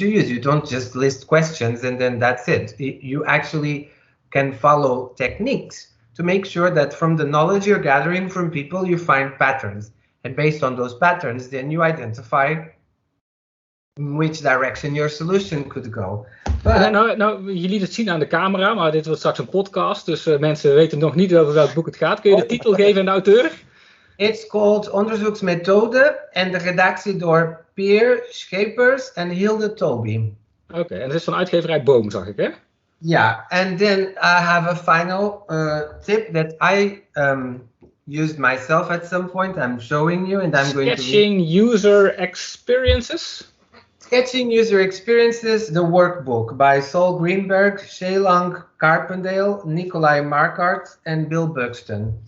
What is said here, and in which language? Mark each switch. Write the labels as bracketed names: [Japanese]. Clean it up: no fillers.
[English] You don't just list questions and then that's it. You actually can follow techniques to make sure that from the knowledge you're gathering from people, you find patterns. And based on those patterns, then you identify which direction your solution could go. [Dutch] Nou, je liet het zien aan de camera, maar dit wordt straks een podcast. Dus mensen weten nog niet over welk boek het gaat. Kun je de titel geven en de auteur? [English] It's called Onderzoeksmethode en de redactie door Peer Schepers en Hilde Toby. [Dutch] Oké, en dat is van uitgeverij Boom, zag ik, hè? [English] Yeah, and then I have a final tip that I used myself at some point. I'm showing you, and I'm going to Sketching User Experiences. Sketching User Experiences, the workbook by Sol Greenberg, Shailang Carpendale, Nikolai Markart, and Bill Buxton.